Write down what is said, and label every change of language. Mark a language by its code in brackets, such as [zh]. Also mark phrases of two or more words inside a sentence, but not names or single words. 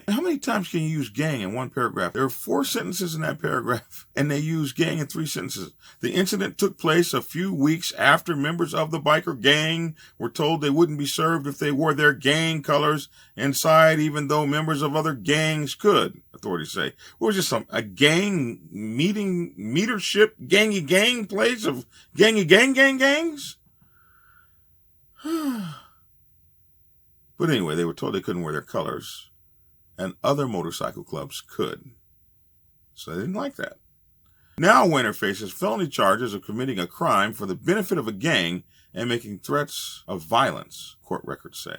[en] How many times can you use gang in one paragraph? There are 4 sentences in that paragraph, and they use gang in 3 sentences. The incident took place a few weeks after members of the biker gang were told they wouldn't be served if they wore their gang colors inside, even though members of other gangs could, authorities say. What was this, a gang metership, gangy gang place of gangy gangs? But anyway, they were told they couldn't wear their colors, and other motorcycle clubs could. So they didn't like that. Now Weiner faces felony charges of committing a crime for the benefit of a gang and making threats of violence, court records say.